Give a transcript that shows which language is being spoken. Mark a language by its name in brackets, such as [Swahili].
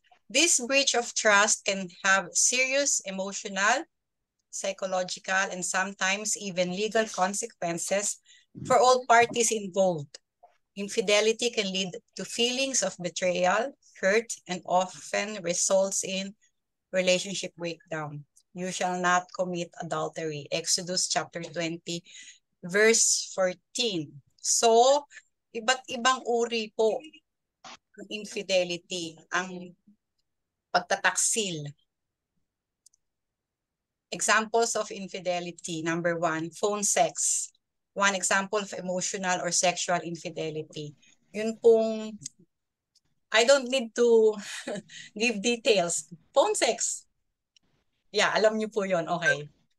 [English] This breach of trust can have serious emotional, psychological, and sometimes even legal consequences for all parties involved. Infidelity can lead to feelings of betrayal, hurt, and often results in relationship breakdown. You shall not commit adultery. Exodus chapter 20, verse 14. [Filipino] So, iba't ibang uri po ng infidelity, ang pagtataksil. [English] Examples of infidelity. Number 1, phone sex. One example of emotional or sexual infidelity. [Filipino] Yun pong, [English] I don't need to give details. Phone sex. Yeah, [Filipino] alam niyo po yun. Okay.